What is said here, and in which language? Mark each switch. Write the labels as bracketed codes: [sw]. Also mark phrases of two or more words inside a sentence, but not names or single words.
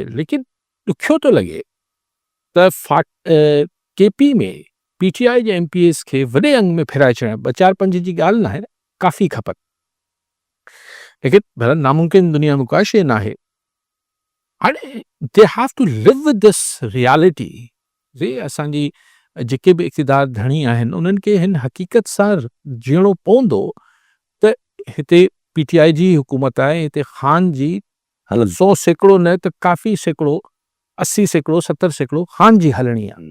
[sd] लेकिन ॾुखियो थो लॻे त KP में PTI जे MPAs खे वॾे अंग में फिराए छॾणु 2-4-5 जी ॻाल्हि न आहे, काफ़ी खपनि. लेकिन भला नामुमकिन दुनिया में का शइ न आहे. [en] हाणे they have to live with this reality. असांजी जेके बि इक़्तिदार धणी आहिनि उन्हनि खे हिन हक़ीक़त सां जीअणो पवंदो त हिते PTI जी हुकूमत आहे, हिते ख़ान जी 100% न त काफ़ी सैकड़ो, 80%, 70% ख़ान जी हलणी आहे.